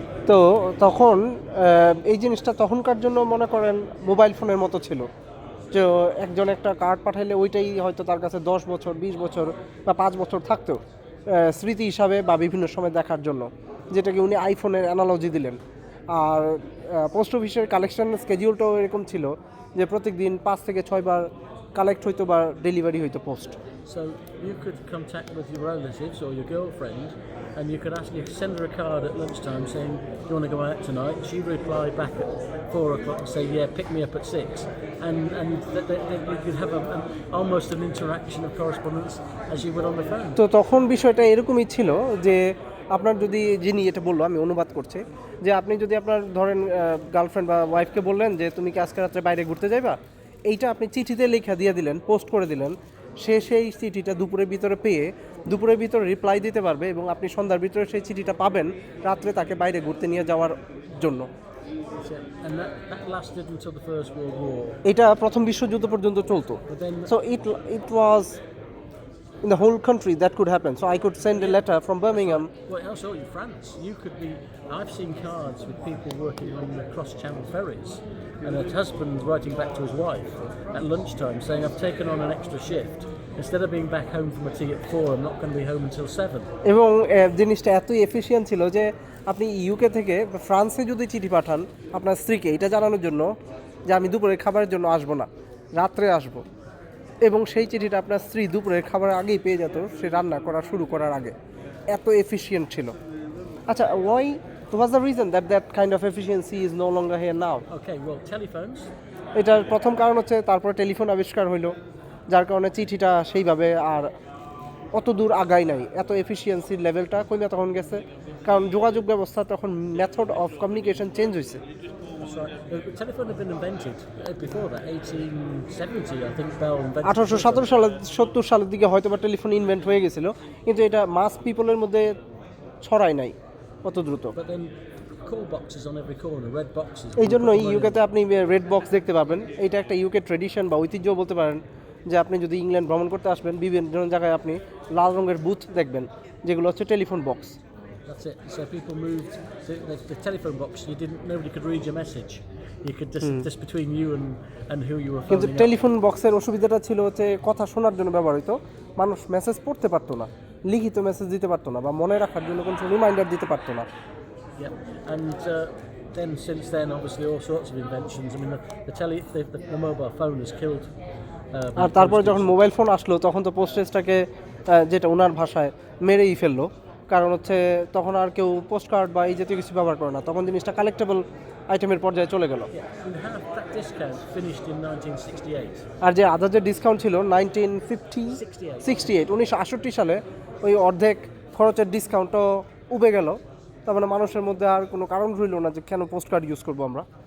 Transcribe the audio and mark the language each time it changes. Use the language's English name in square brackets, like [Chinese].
[Bangla] তো তখন এই জিনিসটা তখনকার জন্য মনে করেন মোবাইল ফোনের মতো ছিল, যে একজন একটা কার্ড পাঠাইলে ওইটাই হয়তো তার কাছে 10 বছর, 20 বছর বা 5 বছর থাকতো স্মৃতি হিসাবে বা বিভিন্ন সময় দেখার জন্য, যেটাকে উনি আইফোনের অ্যানালজি দিলেন। আর পোস্ট অফিসের কালেকশন স্কেডিউলটাও এরকম ছিল যে প্রত্যেক দিন 5 থেকে 6 বার কালেক্ট হইতো বা ডেলিভারি হইতো post. [English] So you could contact with your relatives or your girlfriend, and you could send her a card at lunchtime saying, "Do you want to go out tonight?" She would reply back at 4 o'clock and say, "Yeah, pick me up at 6." And you could have almost an interaction of correspondence as you would on the phone. [Bangla] তো তখন বিষয়টা এরকমই ছিল যে আপনার যদি, যিনি এটা বললো আমি অনুবাদ করছি, যে আপনি যদি আপনার ধরেন গার্লফ্রেন্ড বা ওয়াইফকে বললেন যে তুমি কি আজকে রাত্রে বাইরে ঘুরতে যাইবা, এইটা আপনি চিঠিতে লেখা দিয়ে দিলেন, পোস্ট করে দিলেন, সে সেই চিঠিটা দুপুরের ভিতরে পেয়ে দুপুরের ভিতরে রিপ্লাই দিতে পারবে এবং আপনি সন্ধ্যার ভিতরে সেই চিঠিটা পাবেন রাত্রে তাকে বাইরে ঘুরতে নিয়ে যাওয়ার জন্য। [English] And that lasted until the First World War. [Bangla] এটা প্রথম বিশ্বযুদ্ধ পর্যন্ত চলতো। [English] So it was in the whole country that could happen. So I could send a letter from Birmingham. Well, also in France, you could be. I've seen cards with people working on the cross-channel ferries, and a husband writing back to his wife at lunchtime saying, "I've taken on an extra shift. Instead of being back home from a tea at 4, I'm not going to be home until 7." [Bangla] এবং জিনিসটা এতই efficient ছিল যে আপনি UK থেকে ফ্রান্সে যদি চিঠি পাঠান আপনার স্ত্রীকে এটা জানানোর জন্য যে আমি দুপুরের খাবারের জন্য আসবো না, রাত্রে আসবো, এবং সেই চিঠিটা আপনার স্ত্রী দুপুরের খাবারের আগেই পেয়ে যেত, সে রান্না করা শুরু করার আগে। এত এফিশিয়েন্ট ছিল। আচ্ছা, Y [English] what's the reason that kind of efficiency is no longer here now? Okay, well, telephones. [Bangla] এটার প্রথম কারণ হচ্ছে তারপরে টেলিফোন আবিষ্কার হইলো, যার কারণে চিঠিটা সেইভাবে আর অত দূর আগায় নাই, এত এফিসিয়েন্সির লেভেলটা কমে তখন গেছে, কারণ যোগাযোগ ব্যবস্থা তখন মেথড অফ কমিউনিকেশন চেঞ্জ হয়েছে। [English] That's right. The telephone had been invented before that, 1870, I think Bell invented. [Bangla] 1870 সালের দিকে হয়তো বা টেলিফোন ইনভেন্ট হয়ে গেছিল, কিন্তু এটা মাস পিপলের মধ্যে ছড়ায় নাই অত দ্রুত। [English] But then call boxes on every corner, red boxes. [Bangla] এই জন্যই ইউকেতে আপনি রেড বক্স দেখতে পাবেন। এইটা একটা ইউকে ট্রেডিশন বা ঐতিহ্য বলতে পারেন, যে আপনি যদি ইংল্যান্ড ভ্রমণ করতে আসবেন বিভিন্ন জায়গায় আপনি লাল রঙের বুথ দেখবেন, যেগুলো হচ্ছে telephone box. [English] That's it. So people moved to the telephone box. Nobody could read your message. You could just between you and who you were [Bangla] কিন্তু [English] phoning up. [Bangla] টেলিফোন বক্সের অসুবিধাটা ছিল হচ্ছে কথা শোনার জন্য ব্যবহার হতো, মানুষ মেসেজ পড়তে পারতো না, লিখিত মেসেজ দিতে পারতো না, বা মনে রাখার জন্য কোনো রিমাইন্ডার দিতে পারতো না। [English] Yeah, and then since then, obviously, all sorts of inventions. I mean, the mobile phone has killed. [Bangla] আর তারপরে যখন মোবাইল ফোন আসলো তখন তো পোস্টেজটাকে, যেটা ওনার ভাষায়, মেরেই ফেললো, কারণ হচ্ছে তখন আর কেউ পোস্ট কার্ড বা এই জাতীয় কিছু ব্যবহার করে না, তখন জিনিসটা কালেক্টেবল আইটেমের পর্যায়ে চলে গেল। [English] And half that discount finished in 1968. [Bangla] আর যে আদার যে ডিসকাউন্ট ছিল 1968 সালে ওই অর্ধেক খরচের ডিসকাউন্টও উবে গেল। তার মানে মানুষের মধ্যে আর কোনো কারণ রইল না যে কেন পোস্ট কার্ড ইউজ করবো আমরা।